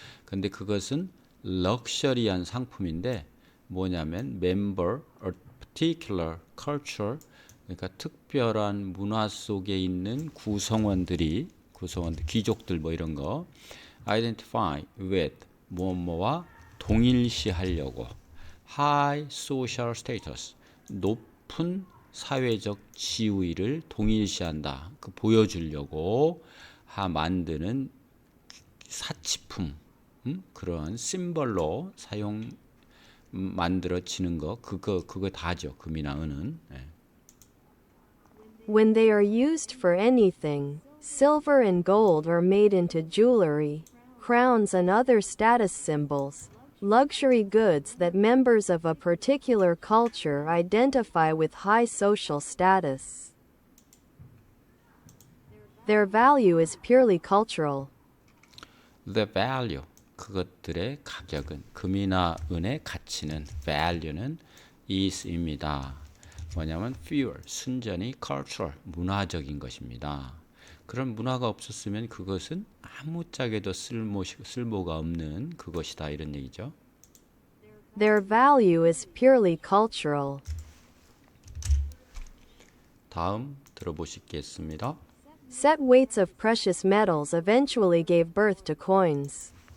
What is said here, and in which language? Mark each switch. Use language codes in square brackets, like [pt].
[ko] 근데 그것은 럭셔리한 상품인데 뭐냐면 [en] member a particular culture, [ko] 그러니까 특별한 문화 속에 있는 구성원들, 귀족들 뭐 이런 거 [en] identify with [ko] 뭐뭐와 동일시하려고 [en] high social status, [ko] 높은 사회적 지위를 동일시한다. 그 보여주려고 만드는 사치품, 그런 심벌로 만들어지는 거, 그거 다죠. 금이나 은은. [en] When they are used for anything, silver and gold are made into jewelry, crowns, and other status symbols, luxury goods that members of a particular culture identify with high social status. Their value is purely cultural. The value, [ko] 그것들의 가격은, 금이나 은의 가치는, value는 is입니다. 뭐냐면 pure, 순전히 cultural, 문화적인 것입니다. 그런 문화가 없었으면 그것은 아무짝에도 쓸모가 없는 그것이다, 이런 얘기죠. [en] Their value is purely cultural. [ko] 다음 들어보시겠습니다. [en] Set weights of precious metals eventually gave birth to coins.